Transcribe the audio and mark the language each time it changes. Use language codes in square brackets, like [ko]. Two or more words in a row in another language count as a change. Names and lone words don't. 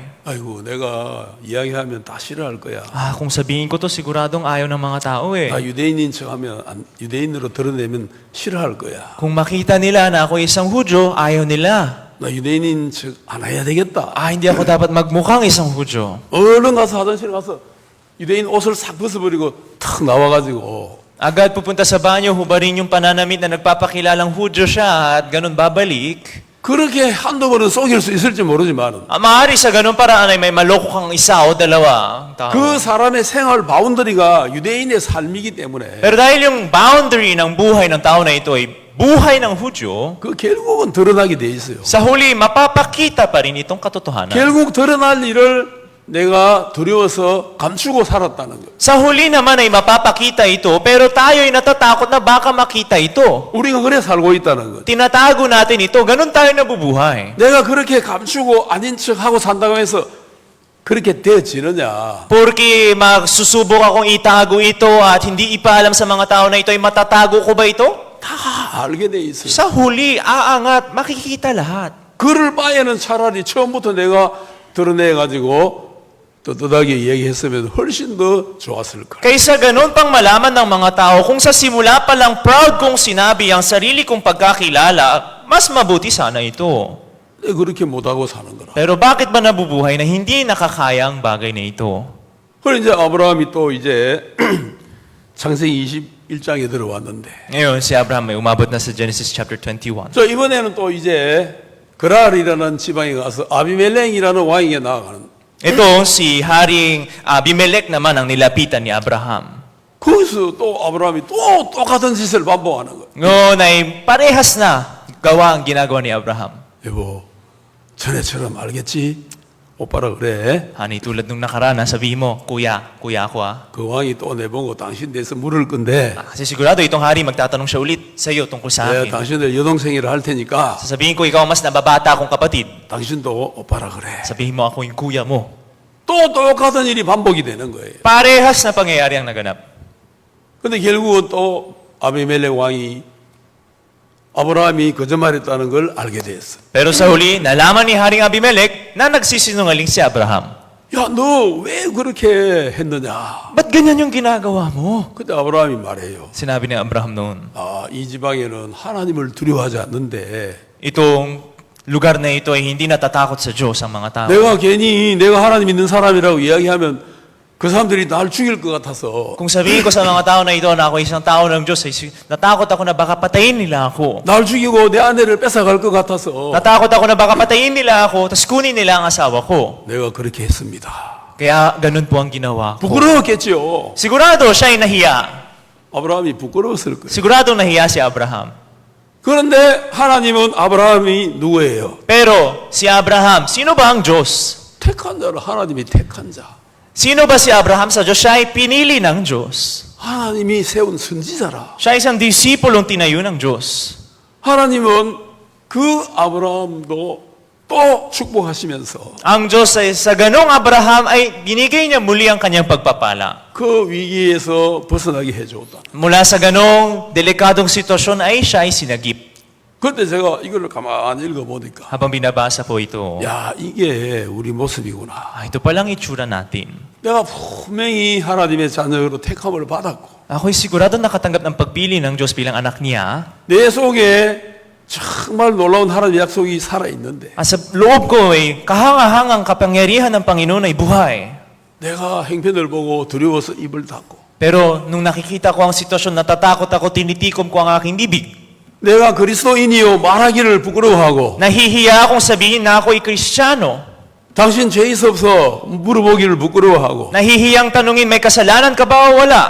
[ko] 아이고 내가 이야기하면 다 싫어할 거야. [tl] Kung sabihin ko to, siguradong ayaw ng mga tao eh. [ko] 나 유대인인 척하면 유대인으로 드러내면 싫어할 거야. [tl] Kung makita nila na ako isang Hudyo, ayaw nila. [ko] 나 유대인인 척 안 해야 되겠다. [tl] Hindi ako dapat magmukhang isang Hudyo. [ko] 얼른 가서 화장실 가서 유대인 옷을 싹 벗어버리고 탁 나와가지고 [tl] Agad pupunta sa banyo, hubarin yung pananamit na nagpapakilalang Hudyo siya at ganun babalik. [ko] 그렇게 한두 번은 속일 수 있을지 모르지만 [tl] Maaari sa ganun paraan ay may maloko kang isa o dalawa tao. [ko] 그 사람의 생활 바운더리가 유대인의 삶이기 때문에 [tl] Pero dahil yung boundary ng buhay ng tao na ito ay buhay ng Hudyo, [ko] 그 결국은 드러나게 돼 있어요. [tl] sa huli mapapakita pa rin itong katotohanan. [ko] 결국 드러날 일을 내가 두려워서 감추고 살았다는 거예요. [tl] Sa huli naman ay mapapakita ito, pero tayo ay natatakot na baka makita ito. [ko] 우리가 그래 살고 있다는 거예요. [tl] Tinatago natin ito, ganun tayo nabubuhay. [ko] 내가 그렇게 감추고 아닌 척하고 산다고 해서 그렇게 되어지느냐? [tl] Porque magsusubok akong itago ito at hindi ipaalam sa mga tao na ito ay matatago ko ba ito? [ko] 다 알게 돼 있어요. [tl] Sa huli, aangat, makikita lahat. [ko] 그럴 바에는 차라리 처음부터 내가 드러내가지고 떳떳하게 얘기했으면 훨씬 더 좋았을 거예요. [tl] Kaysa ganun pang malaman ng mga tao, kung sa simula pa lang proud kong sinabi ang sarili kong pagkakilala, mas mabuti sana ito. [ko] 그렇게 못하고 사는 거라. [tl] Pero bakit ba nabubuhay na hindi nakakaya ang bagay na ito? [ko] 그래 이제 아브라함이 또 이제 창세기 21장에 들어왔는데 [tl] Ngayon, si Abraham ay umabot na sa Genesis chapter 21. [ko] 저 이번에는 또 이제 그랄이라는 지방에 가서 아비멜렉이라는 왕에게 나아가는. [tl] Ito si Haring Abimelech naman ang nilapitan ni Abraham. [ko] 거기서 또 아브라함이 또 똑같은 짓을 반복하는 거예요. [tl] Ngayon ay parehas na gawa ang ginagawa ni Abraham. [ko] 여보, 전에처럼 알겠지? 오빠라 그래. [tl] Hani, tulad nung nakaraan, sabihin mo, kuya ako ah. [ko] 그 왕이 또 내보고 당신 대해서 물을 건데 [tl] Kasi sigurado itong hari magtatanong siya ulit sa iyo tungkol sa [ko] 내가 [tl] akin. [ko] 당신을 여동생이라 할 테니까 [tl] Sasabihin ko, ikaw ang mas nababata akong kapatid. [ko] 당신도 오빠라 그래. [tl] Sabihin mo, ako yung kuya mo. [ko] 또 똑같은 일이 반복이 되는 거예요. [tl] Parehas na pangyayari ang naganap. [ko] 근데 결국은 또 아비멜렉 왕이 아브라함이 거짓말했다는 걸 알게 됐어. [tl] Pero sa huli, nalaman ni Haring Abimelech na nagsisinungaling si Abraham. [ko] 야, 너 왜 그렇게 했느냐? [tl] Ba't ganyan yung ginagawa mo? [ko] 그때 아브라함이 말해요. [tl] Sinabi ni Abraham noon, [ko] 아, 이 지방에는 하나님을 두려워하지 않는데 [tl] itong lugar na ito ay hindi natatakot sa Diyos ang mga tao. [ko] 내가 괜히 내가 하나님 믿는 사람이라고 이야기하면 그 사람들이 날 죽일 것 같아서 [tl] Kung sabihin ko sa mga tao na ito na ako isang tao ng Diyos, ay natakot ako na baka patayin nila ako. [ko] 날 죽이고 내 아내를 뺏어갈 것 같아서 [tl] Natakot ako na baka patayin nila ako, tapos kunin nila ang asawa ko. [ko] 내가 그렇게 했습니다. [tl] Kaya ganun po ang ginawa ko. [ko] 부끄러웠겠지요. [tl] Sigurado siya ay nahiya. [ko] 아브라함이 부끄러웠을 거예요. [tl] Sigurado nahiya si Abraham. [ko] 그런데 하나님은 아브라함이 누구예요? [tl] Pero si Abraham, sino ba ang Diyos? [ko] 택한 자를 하나님이 택한 자. [tl] Sino ba si Abraham sa Diyos? Siya ay pinili ng Diyos. [ko] 하나님이 세운 선지자라. [tl] Siya ay isang disipulong tinayo ng Diyos. [ko] 하나님은 그 아브라함도 또 축복하시면서 [tl] Ang Diyos ay sa ganong Abraham ay binigay niya muli ang kanyang pagpapala. [ko] 그 위기에서 벗어나게 해줬다. [tl] Mula sa ganong delikadong sitwasyon ay siya ay sinagip. [ko] 그때 제가 이걸 가만히 읽어보니까 [tl] Habang binabasa po ito, [ko] 야, 이게 우리 모습이구나. [tl] ito palang itsura natin. [ko] 내가 분명히 하나님의 자녀로 택함을 받았고 [tl] Ako'y sigurado nakatanggap ng pagpili ng Diyos bilang anak niya. [ko] 내 속에 정말 놀라운 하나님의 약속이 살아있는데 [tl] At sa loob ko ay kahangahangang kapangyarihan ng Panginoon ay buhay. [ko] 내가 행편을 보고 두려워서 입을 닫고 [tl] Pero nung nakikita ko ang sitwasyon, natatakot ako, tinitikom ko ang aking bibig. [ko] 내가 그리스도인이요 말하기를 부끄러워하고 [tl] Nahihiya akong sabihin na ako'y Kristiyano. [ko] 당신 죄 있어 없어 물어보기를 부끄러워하고 [tl] Nahihiyang tanungin, may kasalanan ka ba o wala?